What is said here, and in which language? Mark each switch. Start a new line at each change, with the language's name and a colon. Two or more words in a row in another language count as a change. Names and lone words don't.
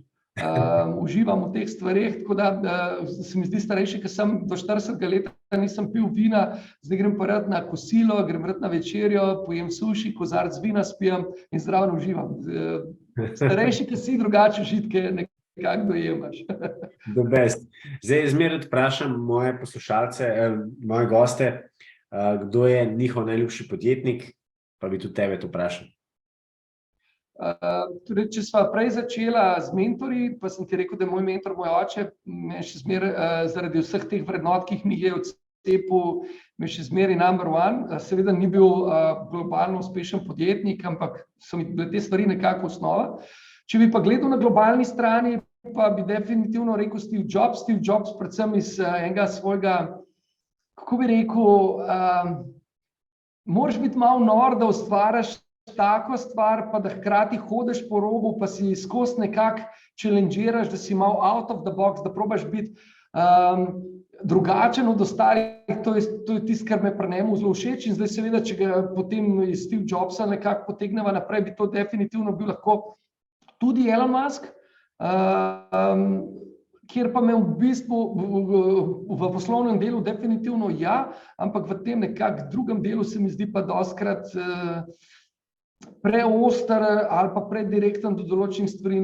Slovenian: Uživam v teh stvareh, tako da se mi zdi starejši, ker sem do 40 leta nisem pil vina, zdaj grem pa rad na kosilo, grem rad na večerjo, pojem suši, kozarc vina spijem in zraven uživam. Starejši, ker si drugače užitke kako dojemaš.
English: The best.
Slovenian: Zdaj zmeraj vprašam moje poslušalce, moje goste, kdo je njihov najljubši podjetnik, pa bi tudi tebe to vprašal. Torej, če sva prej začela z mentorji, pa sem ti rekel, da je moj mentor, moj oče, me še zmeraj zaradi vseh teh vrednot, ki jih mi je odcepil, me še zmeraj
English: number one.
Slovenian: Seveda ni bil globalno uspešen podjetnik, ampak so mi bile te stvari nekako osnova. Če bi pa gledal na globalni strani, pa bi definitivno rekel Steve Jobs. Steve Jobs predvsem iz enega svojega, kako bi rekel, moraš biti malo nor, da ustvariš tako stvar, pa da hkrati hodiš po robu, pa si skozi nekako challengeiraš, da si malo
English: out of the box,
Slovenian: da probaš biti drugačen od ostalih. To je tisto, kar me pri njemu zelo všeč. In zdaj seveda, če ga potem iz Steve Jobsa nekako potegneva naprej, bi to definitivno bil lahko tudi Elon Musk, kjer pa me v bistvu v poslovnem delu definitivno ampak v tem nekak drugem delu se mi zdi pa dostikrat preoster ali pa predirekten do določenih stvari.